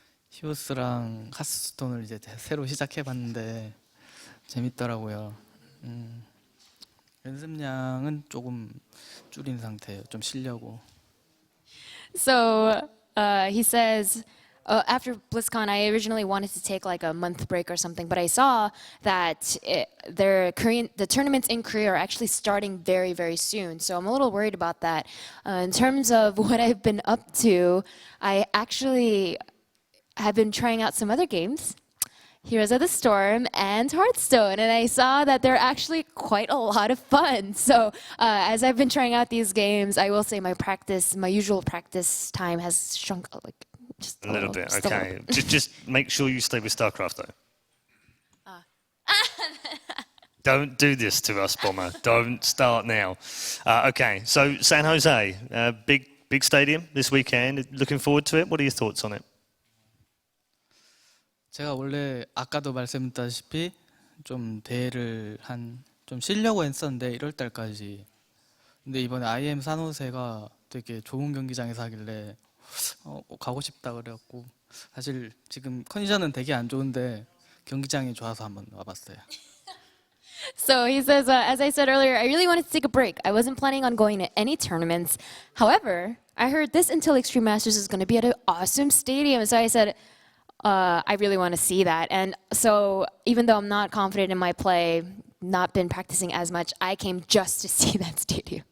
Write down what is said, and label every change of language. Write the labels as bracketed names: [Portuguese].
[Korean] 히오스랑 하스스톤을 이제 새로 시작해봤는데 재밌더라고요. 연습량은 조금 줄인 상태예요. 좀 쉬려고. [English] So he says, after BlizzCon, I originally wanted to take like a month break or something, but I saw that the tournaments in Korea are actually starting very, very soon. So I'm a little worried about that. In terms of what I've been up to, I actually have been trying out some other games. Heroes of the Storm and Hearthstone, and I saw that they're actually quite a lot of fun. So as I've been trying out these games, I will say my usual practice time has shrunk like just A little bit, just a little okay. bit. Just make sure you stay with StarCraft though. Don't do this to us, Bomber. Don't start now. Okay, so San Jose, big stadium this weekend. Looking forward to it. What are your thoughts on it? [Korean] 제가 원래 아까도 말씀드렸다시피 좀 대회를 좀 쉬려고 했었는데 1월 달까지. 근데 이번에 IEM 산호세가 되게 좋은 경기장에서 하길래 가고 싶다 그래갖고 사실 지금 컨디션은 되게 안 좋은데 경기장이 좋아서 한번 와봤어요. [English] So he says, as I said earlier, I really wanted to take a break. I wasn't planning on going to any tournaments. However, I heard this Intel Extreme Masters is going to be at an awesome stadium. So I said, I really want to see that. And so even though I'm not confident in my play, not been practicing as much, I came just to see that stadium.